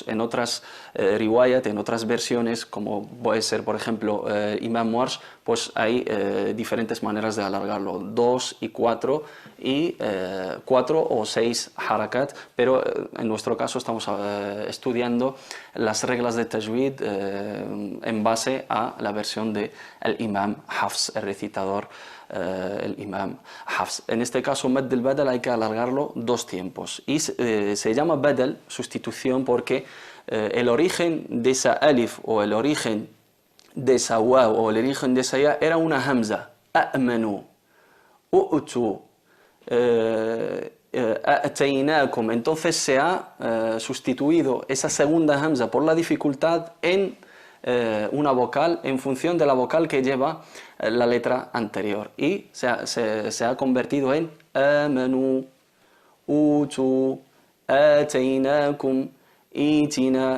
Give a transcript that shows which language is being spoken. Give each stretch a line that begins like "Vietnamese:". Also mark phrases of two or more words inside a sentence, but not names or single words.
Spanish: En otras riwayat, en otras versiones, como puede ser por ejemplo Imam Warsh, pues hay diferentes maneras de alargarlo, 2 y 4 y 4 o 6 harakat, pero en nuestro caso estamos estudiando las reglas de tajwid en base a la versión de el Imam Hafs, el recitador, el Imam Hafs. En este caso,
Arabic: مد البدل
Spanish: hay que alargarlo 2 tiempos y se llama Badal, sustitución, porque el origen de esa alif o el origen de esa waw o el origen de esa ya era una hamza,
Arabic: آمنوا أوتوا آتيناكم.
Spanish: Entonces se ha sustituido esa segunda hamza por la dificultad en una vocal en función de la vocal que lleva la letra anterior y se ha convertido en
Arabic: آمنوا أوتوا آتيناكم ائتنا.